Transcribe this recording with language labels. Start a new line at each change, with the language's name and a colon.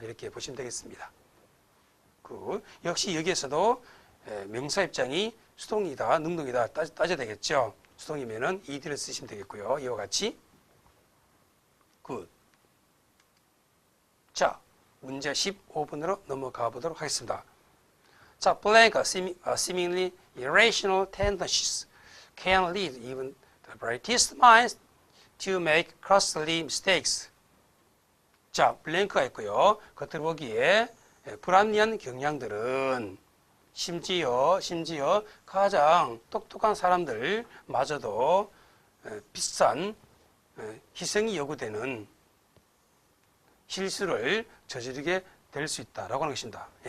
Korean: 이렇게 보시면 되겠습니다. 역시 여기에서도 명사 입장이 수동이다, 능동이다 따져야 되겠죠. 수동이면은 ed를 쓰시면 되겠고요. 이와 같이. 굿. 자, 문제 15번으로 넘어가 보도록 하겠습니다.
English: 자, blank seemingly irrational tendencies can lead even the brightest minds to make costly mistakes.
Korean: 자, 블랭크가 있고요. 겉으로 보기에 불합리한 경향들은 심지어 가장 똑똑한 사람들마저도 비싼 희생이 요구되는 실수를 저지르게 될 수 있다라고 하는 것입니다.